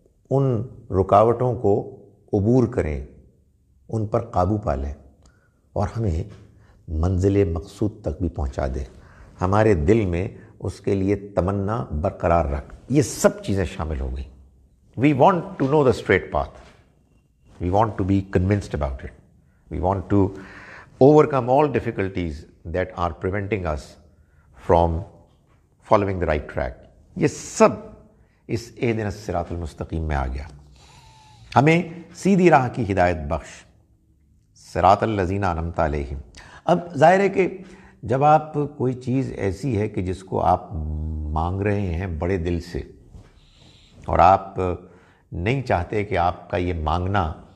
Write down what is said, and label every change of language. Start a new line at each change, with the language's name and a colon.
Urdu: ان رکاوٹوں کو عبور کریں، ان پر قابو پا لیں، اور ہمیں منزل مقصود تک بھی پہنچا دے، ہمارے دل میں اس کے لیے تمنا برقرار رکھ۔ یہ سب چیزیں شامل ہو گئیں۔
English: We want to know the straight path. We want to be convinced about it. We want to overcome all difficulties that are preventing us from following the right track.
Urdu: یہ سب اس اہدنا الصراط المستقیم میں آ گیا۔ ہمیں سیدھی راہ کی ہدایت بخش،
Arabic: صراط الذین انعمت علیہم۔
Urdu: اب ظاہر ہے کہ جب آپ کوئی چیز ایسی ہے کہ جس کو آپ مانگ رہے ہیں بڑے دل سے، اور آپ نہیں چاہتے کہ آپ کا یہ مانگنا